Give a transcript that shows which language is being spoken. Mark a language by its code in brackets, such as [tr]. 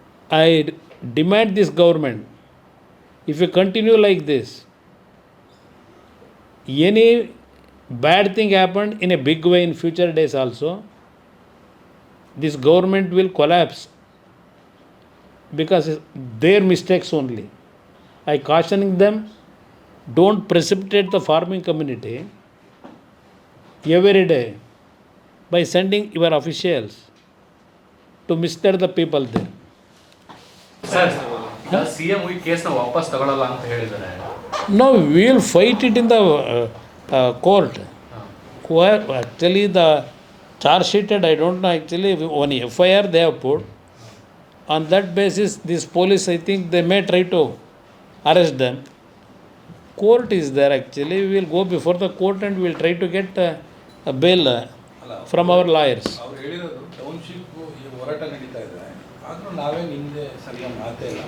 [en] I demand this government, if you continue like this, any bad thing happened in a big way in future days also, this government will collapse because their mistakes only. I cautioning them, don't precipitate the farming community every day by sending your officials to mislead the people there. [kn] Sir CM ಈ ಕೇಸ್ನ ವಾಪಸ್ ತಗೊಳ್ಳಲ್ಲ ಅಂತ ಹೇಳಿದ್ದಾರೆ. [en] No, we will fight it in the court. Actually, the charge sheeted, I don't know, actually, one FIR they have put. On that basis, this police, I think, they may try to arrest them. Court is there, actually. We will go before the court and we will try to get a bail from our lawyers. [kn] ಅವ್ರು ಹೇಳಿರೋದು township ಈ ಹೋರಾಟ ನಡೀತಾ ಇದೆ, ಆದರೂ ನಾವೇನು ಹಿಂದೆ ಸರಿಯಾಗಿ ಮಾತೇ